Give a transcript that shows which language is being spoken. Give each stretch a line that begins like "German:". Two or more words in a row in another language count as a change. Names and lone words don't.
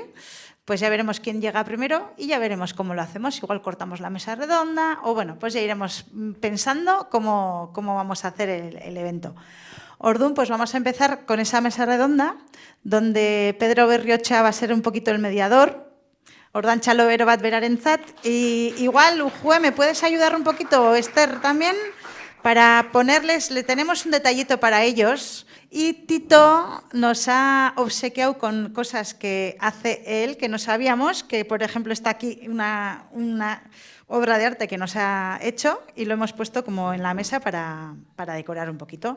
Spanish: Pues ya veremos quién llega primero y ya veremos cómo lo hacemos. Igual cortamos la mesa redonda o bueno, pues ya iremos pensando cómo vamos a hacer el evento. Orduan, pues vamos a empezar con esa mesa redonda donde Pedro Berriocha va a ser un poquito el mediador.
Basque: Orduan txalo bero bat berarentzat.
Spanish: Y igual, Ujue, ¿me puedes ayudar un poquito, Esther, también? Para ponerles, le tenemos un detallito para ellos. Y Tito nos ha obsequiado con cosas que hace él, que no sabíamos, que por ejemplo está aquí una obra de arte que nos ha hecho y lo hemos puesto como en la mesa para decorar un poquito.